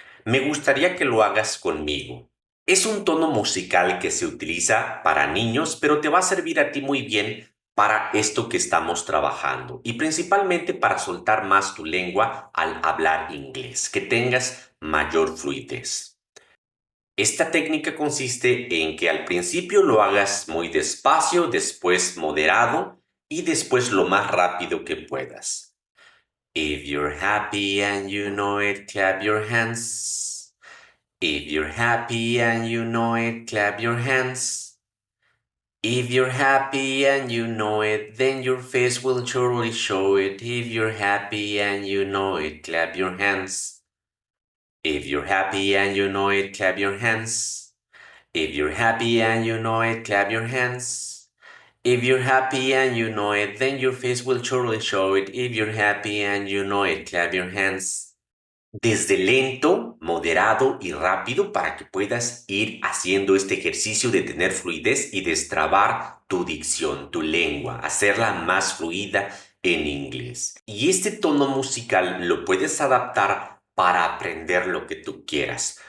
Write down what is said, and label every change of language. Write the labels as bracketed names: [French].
[Spanish] Me gustaría que lo hagas conmigo. Es un tono musical que se utiliza para niños, pero te va a servir a ti muy bien para esto que estamos trabajando y principalmente para soltar más tu lengua al hablar inglés, que tengas mayor fluidez. Esta técnica consiste en que al principio lo hagas muy despacio, después moderado y después lo más rápido que puedas. [English] If you're happy and you know it, clap your hands. If you're happy and you know it, clap your hands. If you're happy and you know it, then your face will surely show it. If you're happy and you know it, clap your hands. If you're happy and you know it, clap your hands. If you're happy and you know it, clap your hands. If you're happy and you know it, then your face will surely show it. If you're happy and you know it, clap your hands. [Spanish] Desde lento, moderado y rápido para que puedas ir haciendo este ejercicio de tener fluidez y destrabar tu dicción, tu lengua, hacerla más fluida en inglés. Y este tono musical lo puedes adaptar para aprender lo que tú quieras.